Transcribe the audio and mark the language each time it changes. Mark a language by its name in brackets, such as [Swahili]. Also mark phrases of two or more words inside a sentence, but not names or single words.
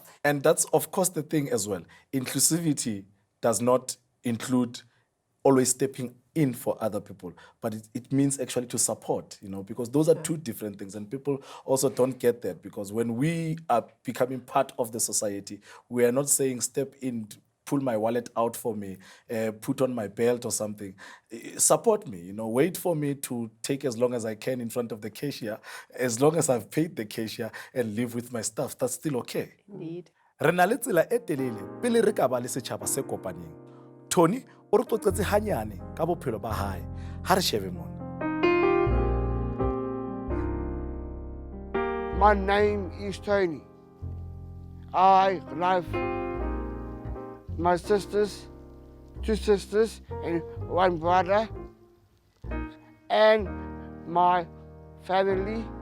[English] And that's, of course, the thing as well. Inclusivity does not include always stepping in for other people, but it means actually to support, because those are two different things, and people also don't get that, because when we are becoming part of the society, we are not saying step in, pull my wallet out for me, put on my belt or something. Support me, wait for me to take as long as I can in front of the cashier, as long as I've paid the cashier and live with my stuff. That's still okay. Indeed. [Southern Sotho] Re na le tsela e telele pele re ka ba le setjhaba se kopaneng. Tony o re qoqetse hanyane ka bophelo ba hae. Ha re shebe mona. [English] My name is Tony. I love my sisters, 2 sisters and 1 brother, and my family.